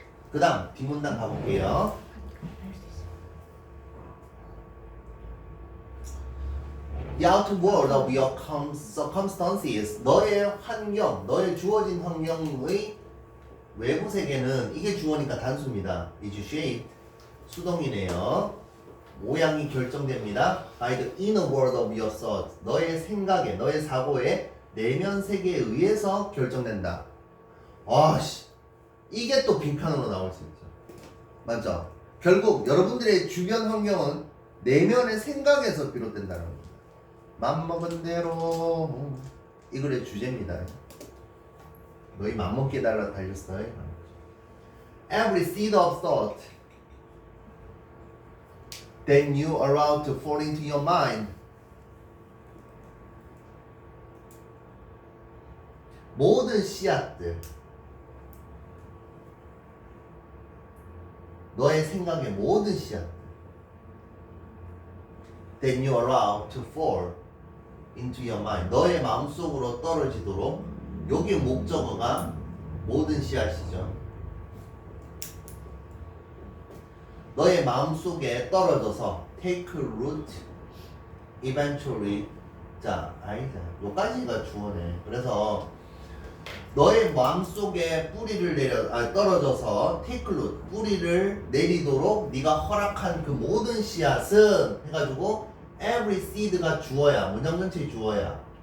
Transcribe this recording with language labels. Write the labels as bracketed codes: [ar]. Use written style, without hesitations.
[ko] 그 다음 뒷문단 가볼게요. [en] The outer world of your circumstances, [ko] 너의 환경, 너의 주어진 환경의 외부 세계는, 이게 주어니까 단수입니다. [en] is shaped, [ko] 수동이네요. 모양이 결정됩니다. [en] by the inner world of your thoughts, [ko] 너의 생각에, 너의 사고에 내면 세계에 의해서 결정된다. 아씨, 이게 또 빈칸으로 나올 수 있죠. 맞죠? 결국 여러분들의 주변 환경은 내면의 생각에서 비롯된다는 겁니다. 맘먹은 대로, 이 글의 주제입니다. 너희 맘먹게 달라 달렸어. [en] Every seed of thought that you allow to fall into your mind, [ko] 모든 씨앗들, 너의 생각의 모든 씨앗들 [en] that you allow to fall into your mind, [ko] 너의 마음속으로 떨어지도록, 여기의 목적어가 모든 씨앗이죠. 너의 마음속에 떨어져서 [en] take root eventually, [ko] 자, 아니다, 요까지가 주어네. 그래서 너의 마음속에 뿌리를 떨어져서 [en] take root, [ko] 뿌리를 내리도록 네가 허락한 그 모든 씨앗은 해가지고 every seed가 주어야, 문장 전체의 주어야.